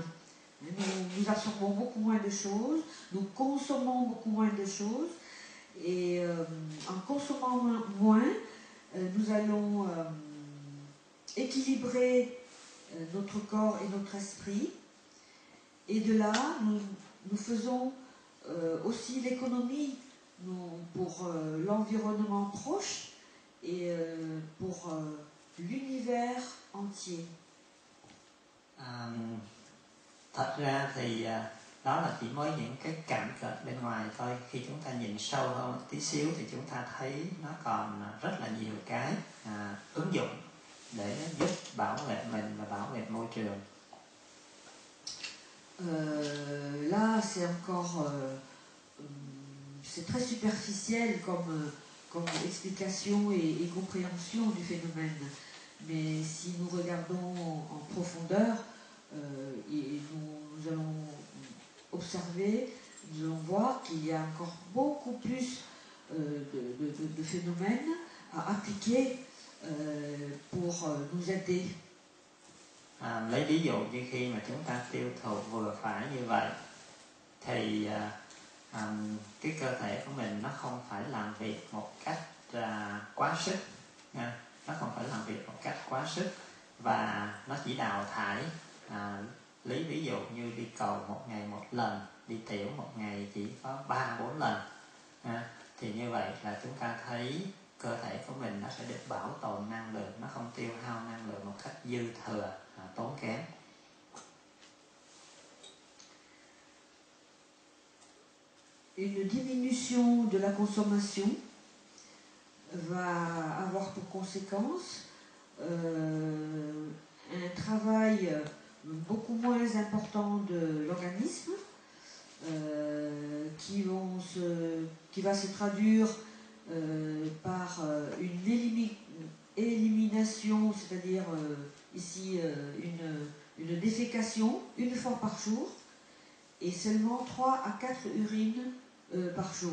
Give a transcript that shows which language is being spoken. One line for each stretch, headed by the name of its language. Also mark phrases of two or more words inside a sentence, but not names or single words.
French: Nous absorbons beaucoup moins de choses, nous consommons beaucoup moins de choses, et en consommant moins, nous allons équilibrer notre corps et notre esprit, et de là, nous faisons aussi l'économie pour l'environnement proche et pour l'univers entier.
Vietnamese: Thật ra thì đó là chỉ mới những cái cạnh cợt bên ngoài thôi. Khi chúng ta nhìn sâu hơn một tí xíu thì chúng ta thấy nó còn rất là nhiều cái ứng dụng để giúp bảo vệ mình và bảo vệ môi trường.
French: Là, c'est encore c'est très superficiel comme explication et compréhension du phénomène. Mais si nous regardons en profondeur, et nous allons observer, nous allons voir qu'il y a encore beaucoup plus de phénomènes à appliquer pour nous aider.
Vietnamese: Lấy ví dụ như khi mà chúng ta tiêu thụ vừa phải như vậy thì cái cơ thể của mình nó không phải làm việc một cách quá sức nha. Nó không phải làm việc một cách quá sức và nó chỉ đào thải. Lấy ví dụ như đi cầu một ngày một lần, đi tiểu một ngày chỉ có 3-4 lần thì như vậy là chúng ta thấy cơ thể của mình nó sẽ được bảo tồn năng lượng, nó không tiêu hao năng lượng một cách dư thừa, tốn kém.
French: Une diminution de la consommation va avoir pour conséquence un travail beaucoup moins important de l'organisme qui va se traduire par une élimination, c'est-à-dire ici une défécation une fois par jour et seulement 3 à 4 urines par jour.